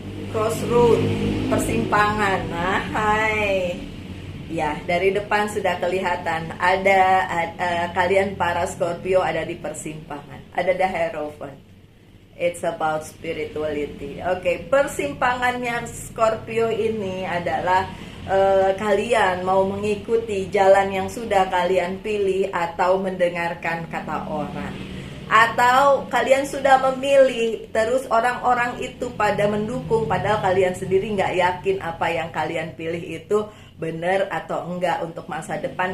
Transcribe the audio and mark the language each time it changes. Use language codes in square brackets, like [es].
[id] Crossroad, persimpangan. Nah, hai. Ya, dari depan sudah kelihatan ada kalian para Scorpio ada di persimpangan. Ada the Hierophant. [en] It's about spirituality. [id] Oke, persimpangannya Scorpio ini adalah kalian mau mengikuti jalan yang sudah kalian pilih atau mendengarkan kata orang. Atau kalian sudah memilih, terus orang-orang itu pada mendukung, padahal kalian sendiri nggak yakin apa yang kalian pilih itu benar atau enggak untuk masa depan.